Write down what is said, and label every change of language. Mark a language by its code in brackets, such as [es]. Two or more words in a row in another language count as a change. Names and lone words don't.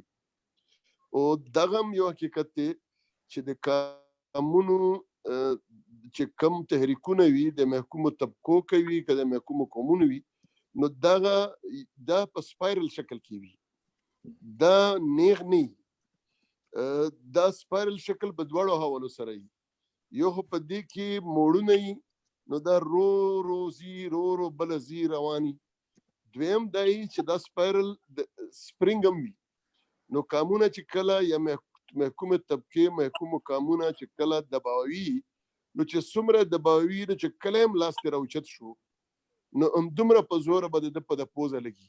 [ps] او دغه هم یو حقیقت دی چې د قومونو چې کم تحریکونه وي د محکومو طبقو کوي که د محکومو قومونو وي، نو دا په سپایرل شکل کې وي، دا نیغ نه وي، دا سپایرل شکل په دواړو حوالو سره وي. یو خو په دې کې موړونه وي، نو دا رو رو ځي، رو رو بله ځي رواني. دویم دا وي چې دا سپایرل د سپرینګ هم وي، نو قامونه چې کله یا محکومه طبقې محکومو قامونه چې کله دباوي، نو چې څومره دباوي، نو چې کله هم لاس ترې راوچت شو، نو همدومره په زوره به د په د پوزه لګي.